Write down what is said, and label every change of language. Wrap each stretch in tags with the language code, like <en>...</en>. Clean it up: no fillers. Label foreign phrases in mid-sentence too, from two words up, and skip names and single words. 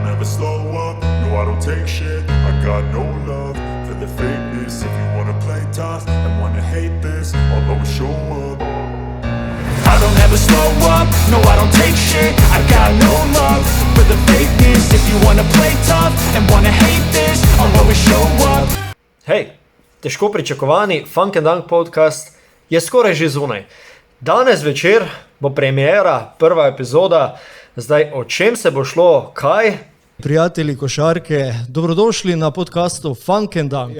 <en>slow up, no I don't take shit. I got no love for the fakeness. If you wanna play tough and wanna hate this, I'll always show up. I don't ever slow up, no I don't take shit. I got no love for the fakeness. If you wanna play tough and wanna hate this, I'll always show up.</en> <sl>Hej, težko pričakovani Funk and Dunk podcast je skoraj že zunaj. Danes večer bo premiera, prva epizoda. Zdaj, o čem se bo šlo, kaj? Prijatelji košarke, dobrodošli na podcastu Funk and Dunk.</sl>